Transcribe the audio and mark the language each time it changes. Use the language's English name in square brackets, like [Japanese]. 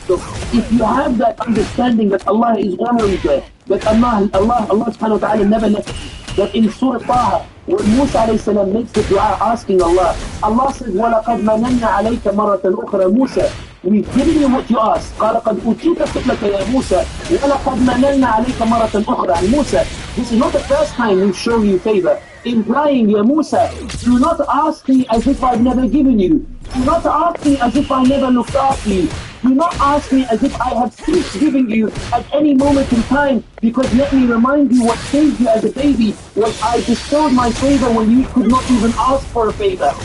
[English] So if you have that understanding that Allah is always there, that Allah subhanahu wa ta'ala never left you, that in Surah Taha, when Musa alayhi salam makes the dua asking Allah, Allah says, [Arabic] وَلَقَدْ مَنَنَّ عَلَيْكَ مَرَّةً أُخْرَى [English] Musa, we've given you what you asked. [Arabic] قال قد أوتيت سؤلك يا موسى ولقد مننا عليك مرة أخرى. [English] And Musa, this is not the first time we've shown you favor. Implying, Ya Musa, do not ask me as if I've never given you. Do not ask me as if I never looked after you. Do not ask me as if I have ceased giving you at any moment in time, because let me remind you what saved you as a baby was I bestowed my favor when you could not even ask for a favor.